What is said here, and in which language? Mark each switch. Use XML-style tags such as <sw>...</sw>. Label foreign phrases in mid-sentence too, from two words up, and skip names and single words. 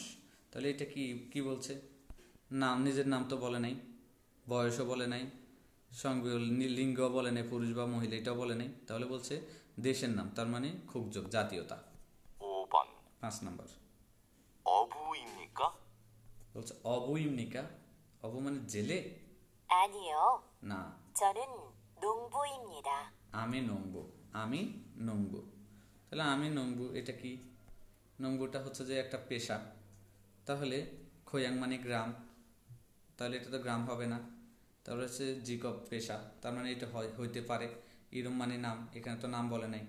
<bn>তাহলে এটা কি কি বলছে? নাম, নিজের নাম তো বলে নাই, বয়সও বলে নাই, সঙ্গে লিঙ্গ বলে নাই, পুরুষ বা মহিলা এটাও বলে নাই। তাহলে বলছে দেশের নাম, তার মানে খুবযোগ জাতীয়তা। 5번, 5 নাম্বার</bn> <ko>어부입니까?</ko> <bn>বলছে</bn> <ko>어부 입니까,</ko> <bn>অবু মানে জেলে?</bn> <ko>아니요.</ko> <bn>না,</bn> <ko>저는 농부입니다.</ko> <bn>আমি নংবু, আমি নংবু। তাহলে আমি নংবু এটা কি? নংবুটা হচ্ছে যে একটা পেশা। তাহলে খোয়াং মানে গ্রাম, তাহলে এটা তো গ্রাম হবে না। তাহলে হচ্ছে জিকব পেশা, তার মানে এটা হইতে পারে। ইরম মানে নাম, এখানে তো নাম বলে নাই।</bn>